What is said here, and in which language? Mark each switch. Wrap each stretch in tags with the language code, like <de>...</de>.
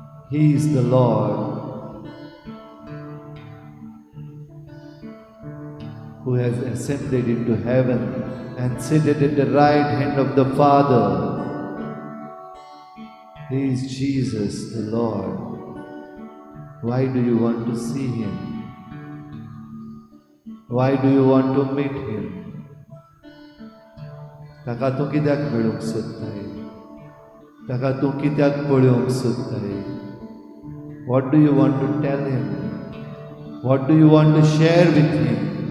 <en>He is the Lord who has ascended into heaven and seated at the right hand of the Father. He is Jesus the Lord. Why do you want to see him? Why do you want to meet him?</en> <gom>ताका तूं कित्याक मेळूंक सोदताय? ताका तूं कित्याक पळोवंक सोदताय?</gom> <en>What do you want to tell him? What do you want to share with him?</en>